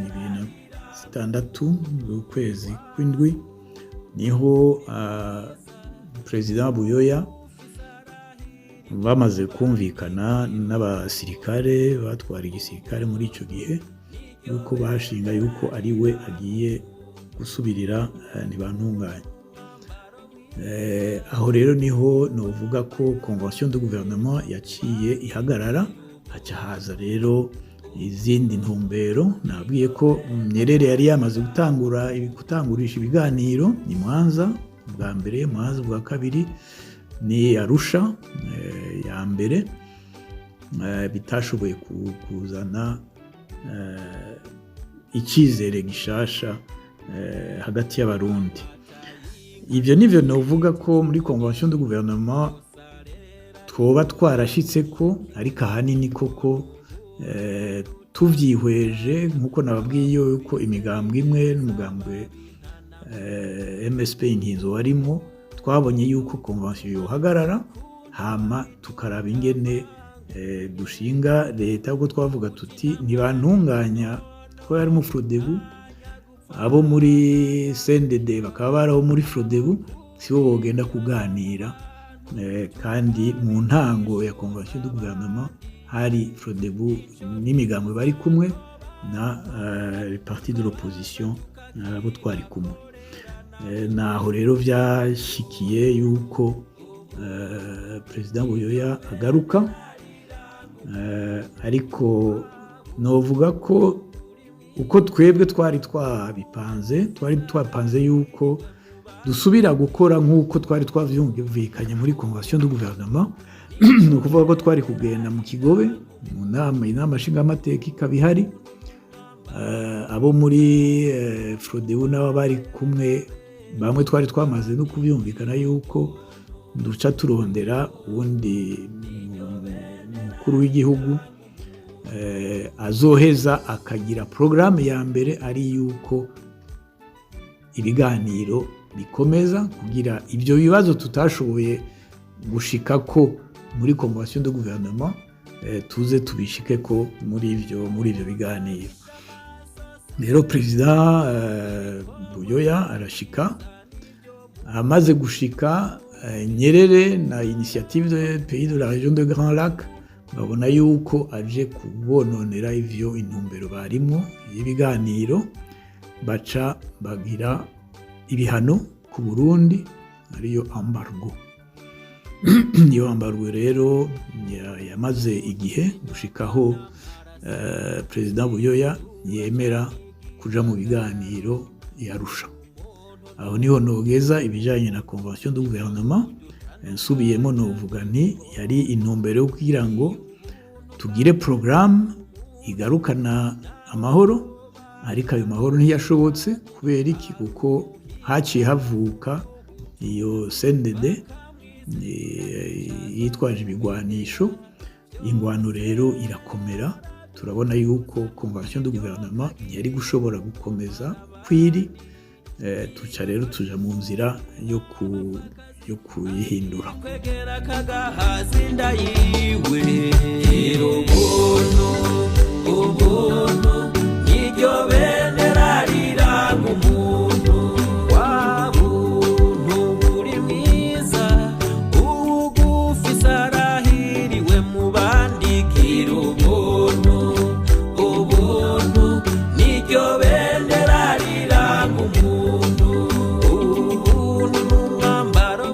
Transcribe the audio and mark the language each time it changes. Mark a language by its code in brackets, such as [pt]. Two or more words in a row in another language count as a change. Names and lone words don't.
[rn] 26 z'ukwezi kw'indwi, niho President Buyoya bamaze kumvikana n'abasirikare batwara igisirikare muri ico gihe, yuko bashinga yuko ari we agiye gusubirira Ntibantunganya. Aho rero niho novuga ko [fr] convention de gouvernement [rn] yaciye ihagarara, haca haza rero izindi ntumbero. Nabwiye ko Nyerere yari yamaze gutangurisha ibiganiro ni Mwanza bwa mbere, Mwanza bwa kabiri, ni Arusha ya mbere, bitashoboye kuzana icyizere gishasha hagati y'abarundi. Ibyo nivyo novuga ko muri [fr] convention de gouvernement [rn] twoba twarashitse ko, ariko ahanini koko tuvyihweje nkuko nababwiye yuko imigambwe imwe n'umugambwe MSP Inkinzo warimo, twabonye yuko convention yohagarara, hama tukaraba ingene dushinga leta. Ubwo twavuga tuti Ntibantunganya ko yari mu Frodebu, abo muri CNDD bakaba baraho muri Frodebu, sibo bogenda kuganira. Kandi mu ntango ya [fr] convention de gouvernement [rn] hari Frodebu n'imigambwe bari kumwe na [fr] les partis de l'opposition [rn] abo twari kumwe. Naho rero byashikiye yuko President Buyoya agaruka, ariko novuga ko uko twebwe twari twapanze yuko dusubira gukora nk'uko twari twavyumvikanye muri [fr] convention de gouvernement. [rn] Ni ukuvuga ko twari kugenda mu Kigobe mu inama nshingamateka ikaba ihari, abo muri Frodebu nabo bari kumwe, bamwe twari twamaze no kubyumvikana yuko duca turondera ubundi mukuru w'igihugu azoheza akagira programme ya mbere, ari yuko ibiganiro bikomeza kugira ibyo bibazo tutashoboye gushika ko muri [fr] convention de gouvernement [rn] tuze tubishike ko muri ibyo biganiro. rero perezida Buyoya arashika, amaze gushika Nyerere na [fr] initiative de pays de la région de Grand Lac [rn] babona yuko aje kubononera ivyo intumbero barimwo y'ibiganiro, baca bagira ibihano ku Burundi ariyo embargo. Iyo embargo rero yamaze igihe gushikaho perezida Buyoya yemera kuja mu biganiro yarusha. Aho niho nogeza ibijanye na [fr] convention de gouvernement, [rn] nsubiyemo novuga nti yari intumbero yo kugira ngo tugire programme igarukana amahoro, ariko ayo mahoro ntiyashobotse. Kubera iki? Kuko haciye havuka iyo CNDD yitwaje ibigwanisho, ingwano rero irakomera. Turabona yuko [fr] convention de gouvernement [rn] yari gushobora gukomeza kwiri, tuca rero tuja mu nzira yo kuyihindura. kwegera kagahazi ndayiwe ubuntu niryo bendera riranga umuntu wa buntu buri mwiza ugufise arahiriwe mu bandi gira ubuntu niryo bendera riranga umuntu n'umwambaro